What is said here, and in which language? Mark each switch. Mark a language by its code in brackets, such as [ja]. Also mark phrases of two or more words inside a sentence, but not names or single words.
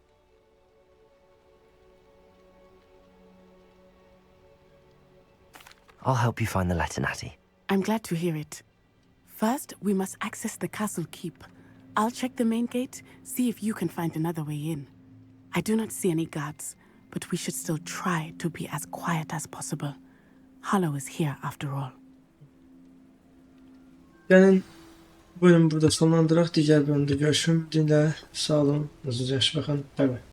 [en] I'll help you find the letter, Natty. I'm glad to hear it. First, we must access the castle keep. I'll check the main gate, see if you can find another way in. I do not see any guards, but we should still try to be as quiet as possible. Harlow is here after all. [az] Gelin bölümü burada sonlandıraq. Digər bölümdə görüşüm. Dinlə, sağ olun. Özünüzə yaxşı baxın. Bay bay.